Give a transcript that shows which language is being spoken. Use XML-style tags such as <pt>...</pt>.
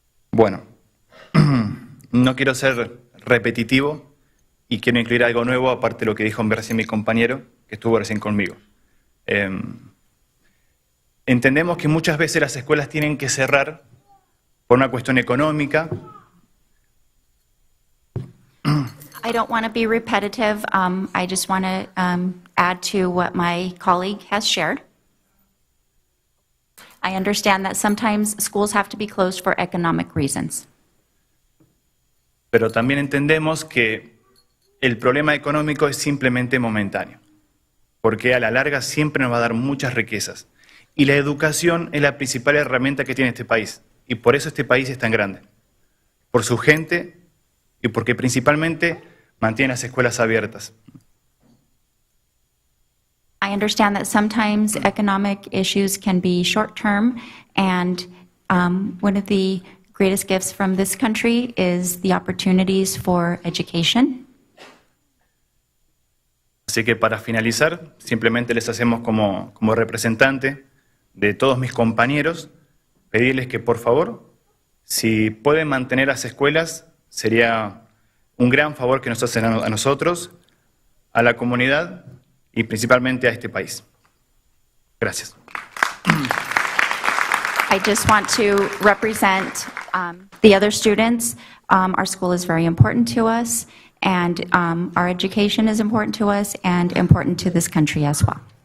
<es>Bueno, no quiero ser repetitivo y quiero incluir algo nuevo, aparte de lo que dijo recién mi compañero, que estuvo recién conmigo. Entendemos que muchas veces las escuelas tienen que cerrar por una cuestión económica.</es> <en>I don't want to be repetitive. I just want to add to what my colleague has shared. I understand that sometimes schools have to be closed for economic reasons.</en> <es>Pero también entendemos que el problema económico es simplemente momentáneo. porque a la larga siempre nos va a dar muchas riquezas. Y la educación es la principal herramienta que tiene este país, y por eso este país es tan grande, por su gente y porque principalmente mantiene las escuelas abiertas.</es> <en>I understand that sometimes economic issues can be short-term, and one of the greatest gifts from this country is the opportunities for education.</en> <es>Así que para finalizar, simplemente les hacemos como representante de todos mis compañeros, pedirles que por favor, si pueden mantener las escuelas, sería un gran favor que nos hacen a nosotros, a la comunidad y principalmente a este país. Gracias.</es> <en>I just want to represent the other students. Our school is very important to us, and our education is important to us and important to this country as well.</en>